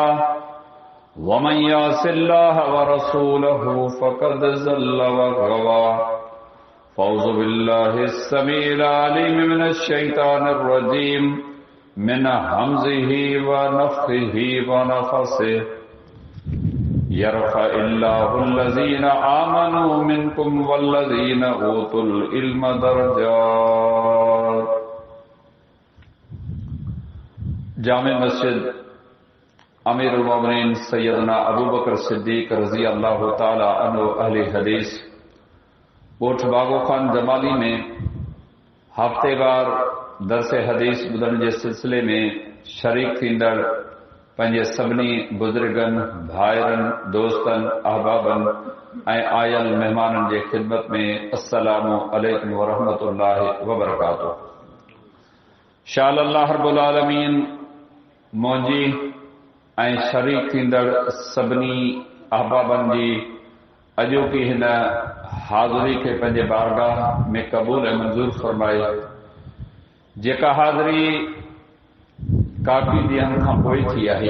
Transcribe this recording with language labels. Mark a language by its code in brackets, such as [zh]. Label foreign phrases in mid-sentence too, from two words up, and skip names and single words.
[ar] ومن يعص الله ورسوله فقد ضل وغوى فأعوذ بالله السميع العليم من الشيطان الرجيم من همزه ونفخه ونفثه يرفع الله الذين آمنوا منكم والذين أوتوا العلم درجات [sd] जामे मस्जिद अमीर उल मोमिनीन सैयदना अबू बकर सिद्दीक [ar] رضي الله تعالى عنه [sd] अहले हदीस कोठ बागो खान जमाली में हफ्तेवार दरस हदीस ॿुधण जे सिलसिले में शरीक थींदड़ पंहिंजे सभिनी बुज़ुर्गनि भाइरनि दोस्तनि अहबाबनि ऐं आयल महिमाननि जे ख़िदमत में [ar] السلام عليكم ورحمة الله وبركاته. [sd] शाल [ar] الله رب العالمين [sd] मुंहिंजी ऐं शरीक थींदड़ सभिनी अहबाबनि जी अॼोकी हिन हाज़िरी खे पंहिंजे बारगाह में क़बूल ऐं मंज़ूर फरमाए। जेका हाज़िरी काफ़ी ॾींहंनि खां पोइ थी आहे।